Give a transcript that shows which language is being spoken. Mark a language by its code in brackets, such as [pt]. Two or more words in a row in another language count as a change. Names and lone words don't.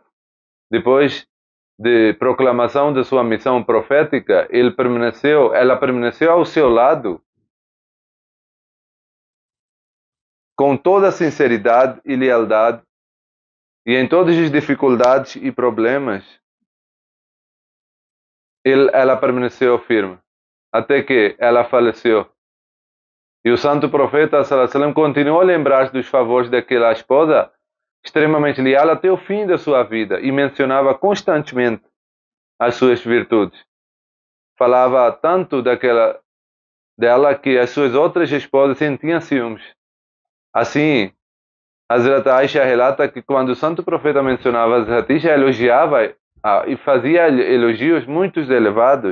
[pt] Depois de proclamação de sua missão profética, ela permaneceu ao seu lado com toda a sinceridade e lealdade, e em todas as dificuldades e problemas, ela permaneceu firme, até que ela faleceu. E o santo profeta [ar] صلى الله عليه وسلم [pt] continuou a lembrar-se dos favores daquela esposa extremamente leal até o fim da sua vida e mencionava constantemente as suas virtudes. Falava tanto dela que as suas outras esposas sentiam ciúmes. Assim, Hazrat Aisha relata que quando o santo profeta mencionava Hazrat Aisha, elogiava e fazia elogios muito elevados.